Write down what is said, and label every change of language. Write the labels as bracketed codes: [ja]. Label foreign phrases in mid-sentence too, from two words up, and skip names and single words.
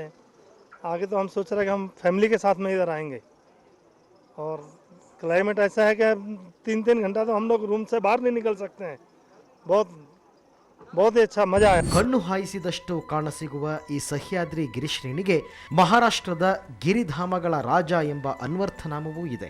[hi] आगे तो हम सोच रहे हैं कि हम फैमिली के साथ में इधर आएंगे. और क्लाइमेट ऐसा है कि 3-3 घंटा तो हम लोग रूम से बाहर नहीं निकल सकते हैं. बहुत ही अच्छा मजा है. [kn] ಕಣ್ಣು ಹಾಯಿಸಿದಷ್ಟು ಕಾಣಸಿಗುವ ಈ ಸಹ್ಯಾದ್ರಿ ಗಿರಿಶ್ರೇಣಿಗೆ ಮಹಾರಾಷ್ಟ್ರದ ಗಿರಿಧಾಮಗಳ ರಾಜ ಎಂಬ ಅನ್ವರ್ಥನಾಮವೂ ಇದೆ.